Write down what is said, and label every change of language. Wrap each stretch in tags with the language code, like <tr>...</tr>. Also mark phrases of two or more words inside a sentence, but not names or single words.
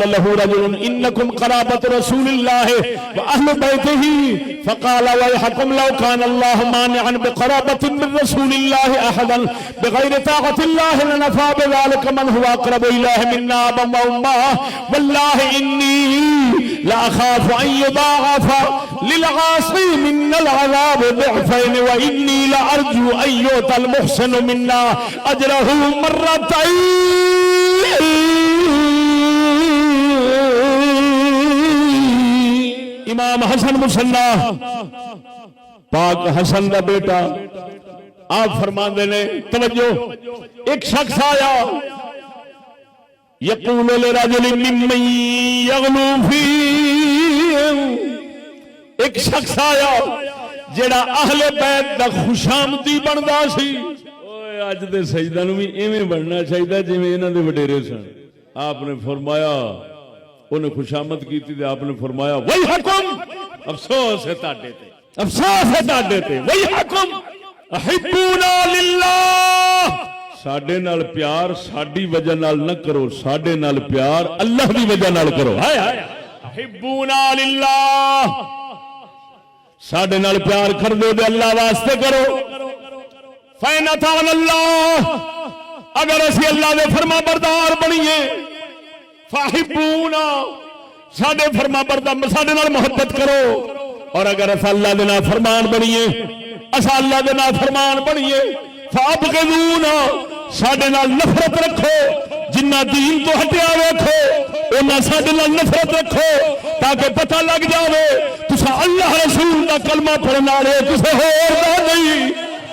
<ar>له رجل إنكم قرابة رسول الله وأهل بيته فقال ويحكم لو كان الله مانعا بقرابة من رسول الله أحدا بغير طاعة الله لنفى بذلك من هو أقرب إليه منا أبا وأمه والله إني لأخاف أن يضاعف للعاصي من العذاب ضعفين وإني لأرجو أن يؤتى المحسن منا أجره مرتين۔</ar> <pa>امام حسن مصنع پاک حسن دا بیٹا آپ فرماندے نے، توجہ، ایک شخص آیا</pa> <ar>یقول لرجل ممن یغلو فیہم،</ar> <pa>ایک شخص آیا جڑا اہل بیت دا خوشامدی بندا سی۔ اوے اج دے سجدہ نو بھی ایویں بننا چاہیے جویں انہاں دے وڈیرے سن۔ آپ نے فرمایا، انہیں خوشامد کیتی تے آپ نے فرمایا ویحکم، افسوس ہے تاڈے تے، افسوس ہے تاڈے تے،</pa> <ar>ویحکم احبونا للہ،</ar> <pa>ساڈے نال پیار ساڈی وجہ نال نہ کرو، ساڈے نال پیار اللہ دی وجہ نال کرو۔</pa> <ar>احبونا للہ،</ar> <pa>ساڈے نال پیار کر دو دے اللہ واسطے کرو۔</pa> <ar>فَإِنْ أَطَعْنَا اللَّهَ،</ar> <pa>اگر اسی اللہ دے فرما بردار بنیے، فَأَحِبُّونَا، ساڈے فرما بردار ساڈے نال محبت کرو، اور اگر اسا اللہ دے نافرمان بنیے، اسا اللہ دے نافرمان بنیے، فَأَبْغِضُونَا، ساڈے نال نفرت رکھو، جنہ دین تو ہٹیا ویکھو انہاں ساڈے نال نفرت رکھو، تاکہ پتہ لگ جاوے تساں اللہ رسول دا کلمہ پڑھن والے کسے ہور دا نہیں۔</pa>